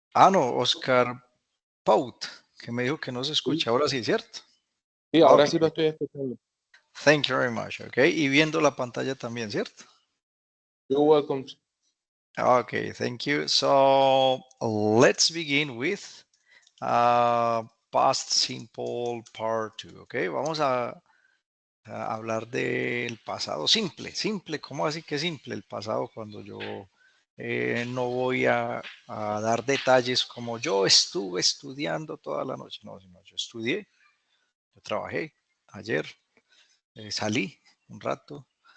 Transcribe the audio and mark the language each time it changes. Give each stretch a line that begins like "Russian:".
Spanish: no, Oscar Paut, que me dijo que no se escucha. Ahora sí, ¿cierto? Sí, ahora Ok, sí lo estoy escuchando.
English: thank you very much.
Spanish: Ok, y viendo la pantalla también, ¿cierto?
English: You're welcome. Okay, thank you. So let's begin with past simple part 2.
Spanish: Ok, vamos a hablar del pasado simple. Simple, ¿cómo así que simple? El pasado cuando yo no voy a dar detalles como yo estuve estudiando toda la noche. No, sino yo estudié, yo trabajé ayer, salí un rato.